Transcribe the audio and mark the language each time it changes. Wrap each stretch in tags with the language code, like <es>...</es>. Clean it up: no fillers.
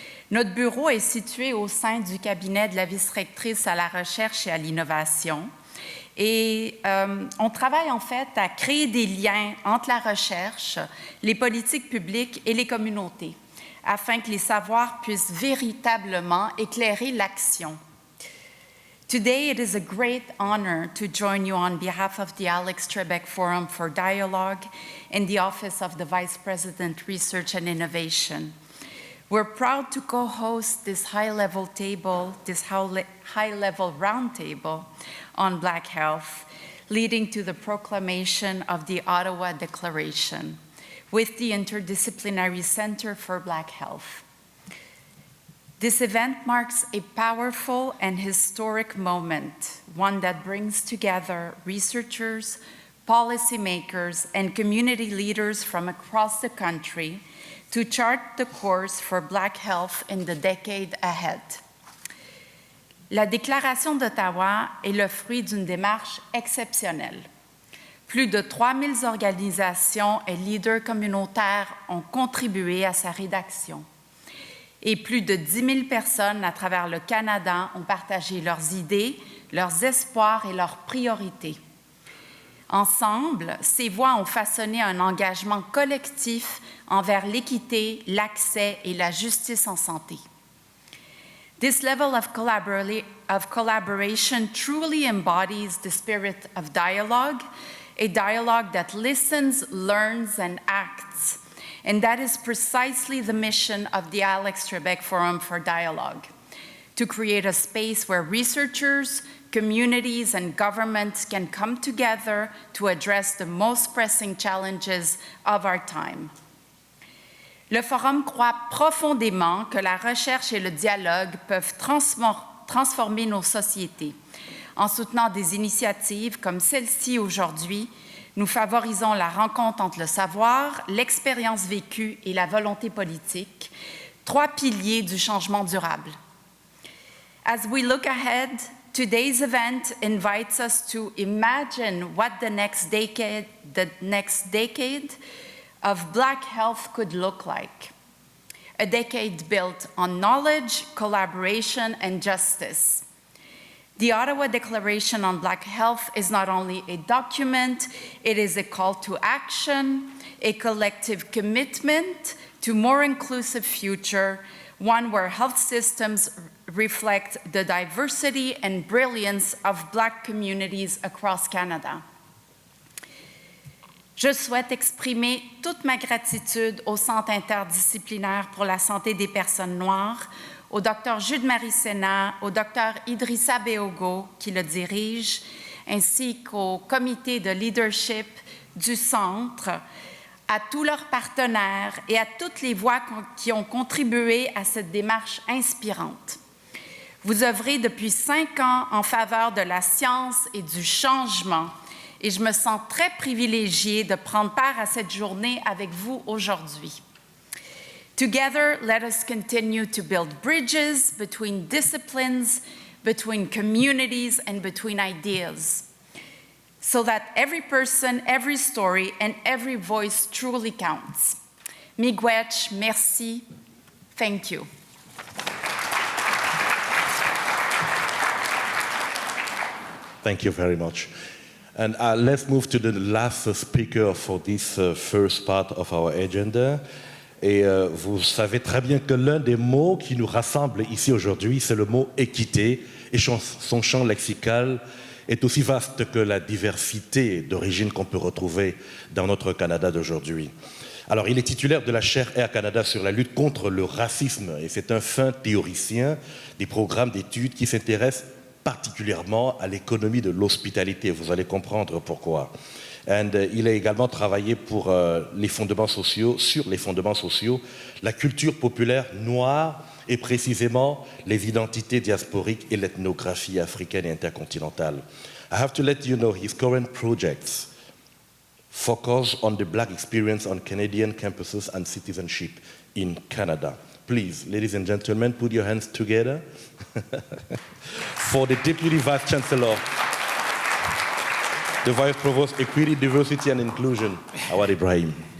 <fr>Notre bureau est situé au sein du cabinet de la vice-rectrice à la recherche et à l'innovation. Et on travaille en fait à créer des liens entre la recherche, les politiques publiques et les communautés, afin que les savoirs puissent véritablement éclairer l'action.</fr> <en>Today, it is a great honor to join you on behalf of the Alex Trebek Forum for Dialogue and the Office of the Vice President, Research and Innovation. We're proud to co-host this high-level roundtable on Black health, leading to the proclamation of the Ottawa Declaration with the Interdisciplinary Center for Black Health. This event marks a powerful and historic moment, one that brings together researchers, policymakers, and community leaders from across the country to chart the course for Black health in the decade ahead.</en> <fr>La Déclaration d'Ottawa est le fruit d'une démarche exceptionnelle. Plus de 3000 organisations et leaders communautaires ont contribué à sa rédaction. Et plus de 10 000 personnes à travers le Canada ont partagé leurs idées, leurs espoirs et leurs priorités. Ensemble, ces voix ont façonné un engagement collectif envers l'équité, l'accès et la justice en santé.</fr> <en>This level of collaboration truly embodies the spirit of dialogue, a dialogue that listens, learns, and acts. And that is precisely the mission of the Alex Trebek Forum for Dialogue, to create a space where researchers, communities, and governments can come together to address the most pressing challenges of our time.</en> <fr>Le Forum croit profondément que la recherche et le dialogue peuvent transformer nos sociétés. En soutenant des initiatives comme celle-ci aujourd'hui, nous favorisons la rencontre entre le savoir, l'expérience vécue et la volonté politique, trois piliers du changement durable.</fr> <en>As we look ahead, today's event invites us to imagine what the next decade of Black health could look like. A decade built on knowledge, collaboration, and justice. The Ottawa Declaration on Black Health is not only a document, it is a call to action, a collective commitment to a more inclusive future, one where health systems reflect the diversity and brilliance of Black communities across Canada.</en> <fr>Je souhaite exprimer toute ma gratitude au Centre interdisciplinaire pour la santé des personnes noires, au Dr Jude Cénat, au Dr Idrissa Beogo, qui le dirige, ainsi qu'au comité de leadership du Centre, à tous leurs partenaires et à toutes les voix qui ont contribué à cette démarche inspirante. Vous œuvrez depuis 5 ans en faveur de la science et du changement, et je me sens très privilégiée de prendre part à cette journée avec vous aujourd'hui.</fr> <en>Together, let us continue to build bridges between disciplines, between communities, and between ideas, so that every person, every story, and every voice truly counts. Miigwech, merci, thank you. Thank you very much. And let's move to the last speaker for this first part of our agenda.</en> <fr>Et vous savez très bien que l'un des mots qui nous rassemble ici aujourd'hui, c'est le mot équité, et son champ lexical est aussi vaste que la diversité d'origine qu'on peut retrouver dans notre Canada d'aujourd'hui. Alors, il est titulaire de la chaire Air Canada sur la lutte contre le racisme, et c'est un fin théoricien des programmes d'études qui s'intéresse particulièrement à l'économie de l'hospitalité. Vous allez comprendre pourquoi. Il a également travaillé pour les fondements sociaux, sur les fondements sociaux, la culture populaire noire et précisément les identités diasporiques et l'ethnographie africaine et intercontinentale.</fr> <en>I have to let you know his current projects focus on the Black experience on Canadian campuses and citizenship in Canada. Please, ladies and gentlemen, put your hands together for the Deputy Vice Chancellor, the Vice Provost, Equity, Diversity and Inclusion, Awad Ibrahim.</en>